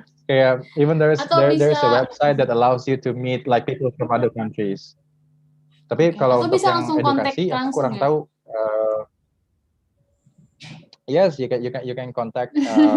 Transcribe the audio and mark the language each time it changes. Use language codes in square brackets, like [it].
[en] Kayak even there's a website that allows you to meet like people from other countries. [id] Tapi kalau untuk yang edukasi aku kurang tahu. [en] Yes, you can contact this